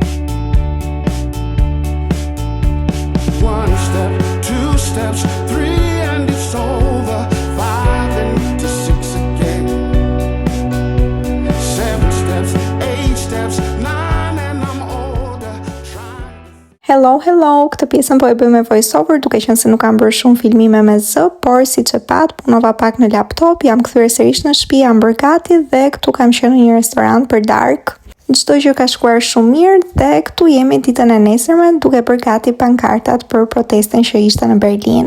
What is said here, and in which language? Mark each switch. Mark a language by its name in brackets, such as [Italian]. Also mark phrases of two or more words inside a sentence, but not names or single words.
[English] One step, two steps, three and it's over. 5 and to 6 again. 7 steps, 8 steps, 9 and I'm older. Hello, [Albanian] këtë pjesën po e bëj me voiceover, duke qenë se nuk kam bërë shumë filmime me zë, por si që pat, punova pak në laptop, jam kthyer sërish në shtëpi, jam bërë gati dhe këtu kam qenë në një restorant për darkë. Çdo gjë ka shkuar shumë mirë dhe këtu jemi ditën e nesërme duke bërë gati pankartat për protestën që ishte në Berlin.